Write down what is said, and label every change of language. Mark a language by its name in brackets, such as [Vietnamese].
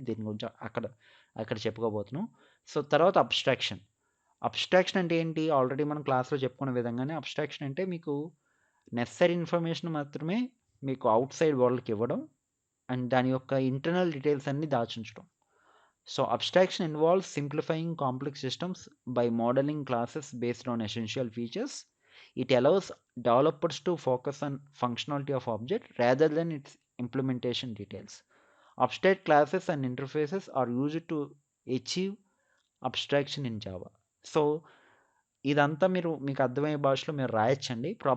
[Telugu] దీని గురించి అక్కడ చెప్పుకోబోతున్నాం. సో తర్వాత అబ్స్ట్రాక్షన్ అంటే ఏంటి, ఆల్రెడీ మనం క్లాస్లో చెప్పుకున్న విధంగానే అబ్స్ట్రాక్షన్ అంటే మీకు నెసరీ ఇన్ఫర్మేషన్ మాత్రమే మీకు అవుట్ సైడ్ వరల్డ్కి ఇవ్వడం అండ్ దాని యొక్క ఇంటర్నల్ డీటెయిల్స్ అన్ని దాచుంచడం. [English] So abstraction involves simplifying complex systems by modelling classes based on essential features. It allows developers to focus on functionality of object rather than its implementation details. Abstract classes and interfaces are used to achieve abstraction in Java. [Telugu] So ఇదంతా మీకు అర్థమయ్యే భాషలో మీరు రాయొచ్చండి.